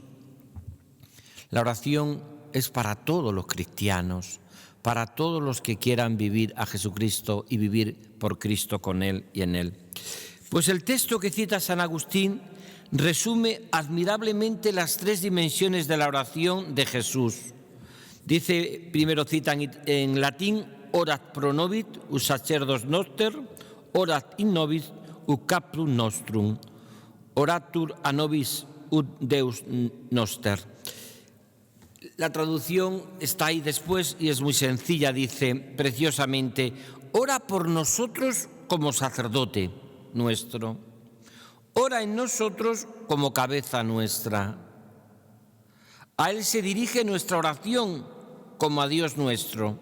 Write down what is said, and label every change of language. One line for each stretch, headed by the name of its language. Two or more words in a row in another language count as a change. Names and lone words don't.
Spanish: La oración es para todos los cristianos, para todos los que quieran vivir a Jesucristo y vivir por Cristo con Él y en Él. Pues el texto que cita San Agustín resume admirablemente las tres dimensiones de la oración de Jesús. Dice, primero cita en latín,
Latin: orat pro nobis ut sacerdos noster, orat in nobis ut caprum nostrum, oratur a nobis ut Deus noster.
Spanish: La traducción está ahí después y es muy sencilla, dice preciosamente, ora por nosotros como sacerdote nuestro, ora en nosotros como cabeza nuestra. A Él se dirige nuestra oración como a Dios nuestro.